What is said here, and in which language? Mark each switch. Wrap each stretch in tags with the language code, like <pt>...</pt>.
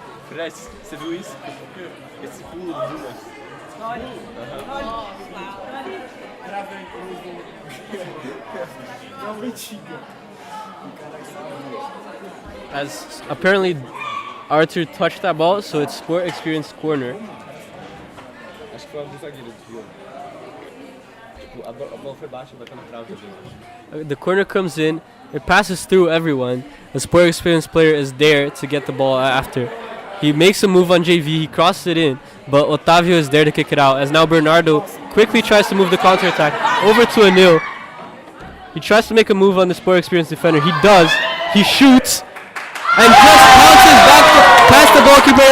<pt>Você viu isso? Esse pulo do Dumas.</pt> <en>As apparently Arthur touched that ball, so it's Sport Experience corner.</en> <pt>Acho que foi um zagueiro desviou. A bola foi baixa, bateu na trave.</pt> <en>The corner comes in, it passes through everyone. The Sport Experience player is there to get the ball after. He makes a move on JV, he crosses it in, but Otavio is there to kick it out. As now Bernardo quickly tries to move the counter-attack over to Anil. He tries to make a move on the Sport Experience defender. He does. He shoots and just bounces back past the goalkeeper.</en>